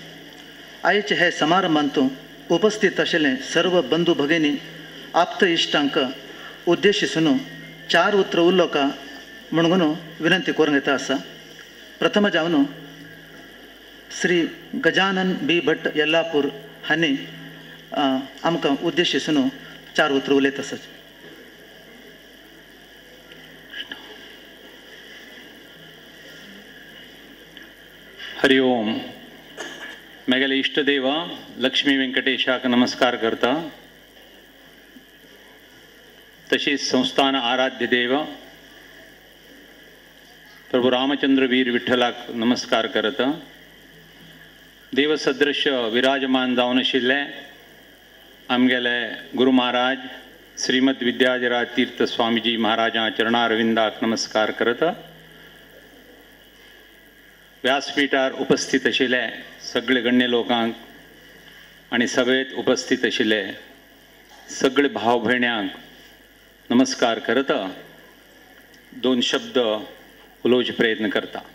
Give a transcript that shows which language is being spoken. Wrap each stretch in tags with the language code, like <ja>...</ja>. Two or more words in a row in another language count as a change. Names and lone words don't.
<kok>आयचे हे समारंभांतू उपस्थित आशिल्ले सर्व बंधू भगिनी आप्त इश्टांक उद्देशिसून 4 उतर उल्लोका म्हणून विनंती करून घेता आसा. प्रथम जावन श्री गजानन बी भट्ट यल्लापूर हांणी आमकां उद्देशिसून 4 उतर उलयत आसात. हरि ओम. मेगेले इष्टदेव लक्ष्मी वेंकटेशाक नमस्कार करता. तशीच संस्थान आराध्य देव प्रभू रामचंद्र वीर विठ्ठलाक नमस्कार करता. देवसदृश्य विराजमान जावन आशिल्ले आमगेले गुरु महाराज श्रीमद विद्याधिराज तीर्थ स्वामीजी महाराजा चरणारविंदाक नमस्कार करता. व्यासपीठार उपस्थित आशिल्ले सगळे गण्य लोकांक आणि सभेत उपस्थित आशिल्ले सगळे भाव भयण्यांक नमस्कार करता. 2 शब्द उलोवचे प्रयत्न करता.</kok>